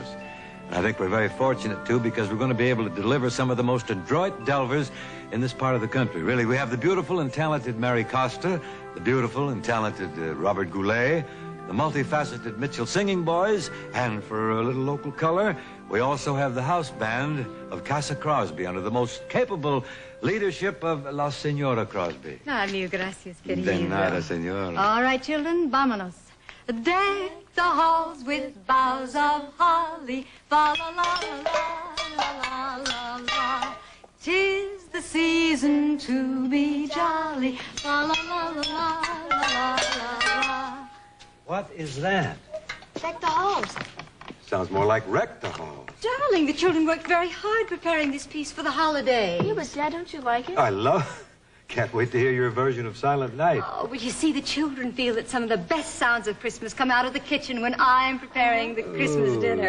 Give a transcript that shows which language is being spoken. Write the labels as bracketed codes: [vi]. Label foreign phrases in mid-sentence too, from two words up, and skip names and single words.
[en] And I think we're very fortunate, too, because we're going to be able to deliver some of the most adroit delvers in this part of the country. Really, we have the beautiful and talented Mary Costa, the beautiful and talented Robert Goulet, the multifaceted Mitchell Singing Boys, and for a little local color, we also have the house band of Casa Crosby under the most capable leadership of La Senora Crosby. [es] Ah, mil gracias, querido. De nada, senora. [en] All right, children, vámonos. Deck the halls with boughs of holly, fa la la la la la la la. 'Tis the season to be jolly, fa la la la la la la la. What is that? Deck the halls. Sounds more like wreck the hall. Darling, the children worked very hard preparing this piece for the holiday. Yeah, but Dad, don't you like it? I love. Can't wait to hear your version of Silent Night. Oh, but you see, the children feel that some of the best sounds of Christmas come out of the kitchen when I'm preparing the Christmas dinner.